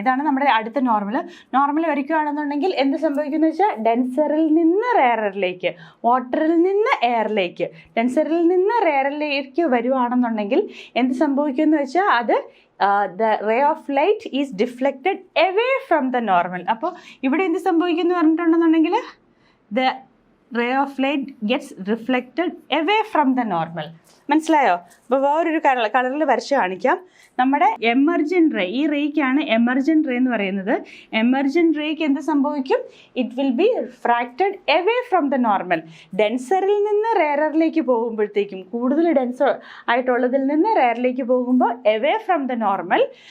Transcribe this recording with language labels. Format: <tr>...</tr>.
<ml>ഇതാണ് നമ്മുടെ അടുത്ത നോർമൽ വരയ്ക്കുകയാണെന്നുണ്ടെങ്കിൽ എന്ത് സംഭവിക്കുമെന്ന് വെച്ചാൽ ഡെൻസറിൽ നിന്ന് റെയറിലേക്ക്, വാട്ടറിൽ നിന്ന് എയറിലേക്ക്, ഡെൻസറിൽ നിന്ന് റെയറിലേക്ക് വരുവാണെന്നുണ്ടെങ്കിൽ എന്ത് സംഭവിക്കുമെന്ന് വെച്ചാൽ അത്</ml> <en>the ray of light is deflected away from the normal.</en> <ml>അപ്പോൾ ഇവിടെ എന്ത് സംഭവിക്കുന്നു പറഞ്ഞിട്ടുണ്ടെന്നുണ്ടെങ്കിൽ</ml> <en>the ray of light gets reflected away from the normal.</en> <ml>മനസ്സിലായോ? അപ്പോൾ വേറൊരു കളറിൽ വരച്ച് കാണിക്കാം. നമ്മുടെ എമർജൻറ്റ് റേ, ഈ റേക്കാണ് എമർജൻറ്റ് റേ എന്ന് പറയുന്നത്. എമർജൻറ്റ് റേക്ക് എന്ത് സംഭവിക്കും?</ml> <en>It will be refracted away from the normal.</en> <ml>ഡെൻസറിൽ നിന്ന് റെയറിലേക്ക് പോകുമ്പോഴത്തേക്കും, കൂടുതൽ ഡെൻസർ ആയിട്ടുള്ളതിൽ നിന്ന് റെയറിലേക്ക് പോകുമ്പോൾ</ml> <en>Away from the normal.</en>